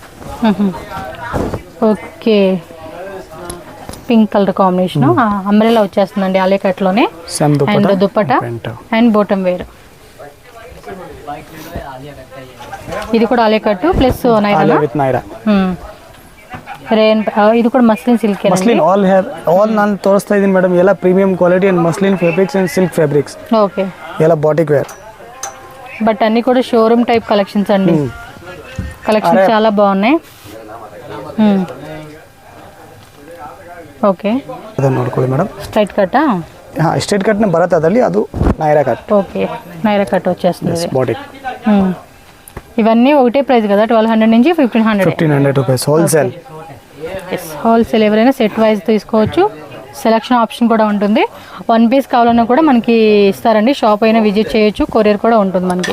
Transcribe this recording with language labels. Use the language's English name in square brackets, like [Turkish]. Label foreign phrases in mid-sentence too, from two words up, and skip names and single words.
[Telugu] ఓకే, [English] pink color combination, [Telugu] అంబ్రెల్లా వచ్చేస్తుందండి ఆలియా కట్లోనే. [English] and dupatta and bottom wear. [Telugu] ఇది కూడా ఆలియా కట్ ప్లస్ నైరా. ఇది కూడా [English] muslin silk. muslin all [Kannada] ನಾನು ತೋರಿಸ್ತಾ ಇದ್ದೀನಿ ಮೇಡಮ್, ಎಲ್ಲ [English] premium quality and muslin fabrics and silk fabrics. [Telugu] ఓకే, ఇలా [English] batik wear. [Telugu] బట్ అన్ని కూడా [English] showroom type collections [Telugu] అండి, కలెక్షన్స్ చాలా బాగున్నాయి. [Kannada] ಓಕೆ ಅದನ್ನು ನೋಡ್ಕೊಳ್ಳಿ ಮೇಡಮ್. [English] straight cut straight cut-ne [Kannada] ಬರುತ್ತೆ ಅದರಲ್ಲಿ, ಅದು ನೈರಾ ಕಟ್. [Telugu] ఓకే, నైరా కట్ వచ్చేస్తుంది బాడీ. ఇవన్నీ ఒకటే ప్రైస్ కదా, 1200 నుంచి 1500 [English] rupees wholesale. [Telugu] హోల్సేల్ ఎవరైనా [English] set wise [Telugu] తీసుకోవచ్చు, [English] selection option [Telugu] కూడా ఉంటుంది. 1 పీస్ కావాలన్నా కూడా మనకి ఇస్తారండి, షాప్ అయినా విజిట్ చేయొచ్చు, కొరియర్ కూడా ఉంటుంది మనకి.